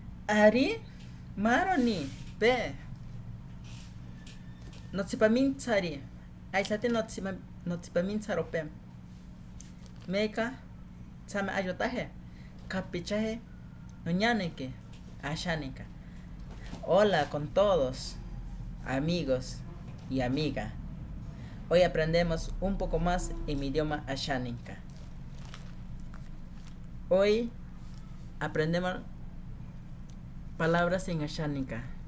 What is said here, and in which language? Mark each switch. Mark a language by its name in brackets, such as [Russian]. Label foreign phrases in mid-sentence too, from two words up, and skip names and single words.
[Asháninka] Ari, maroni, pe. Notsipamintsari. Aisati notsipamintsaro pe. Meka, tsame ayotaje. Capichaje. Noñaneque. Ashanika. [Spanish] Hola con todos, amigos y amiga. Hoy aprendemos un poco más en mi idioma Ashaninka. Hoy aprendemos palabras en Ashaninka.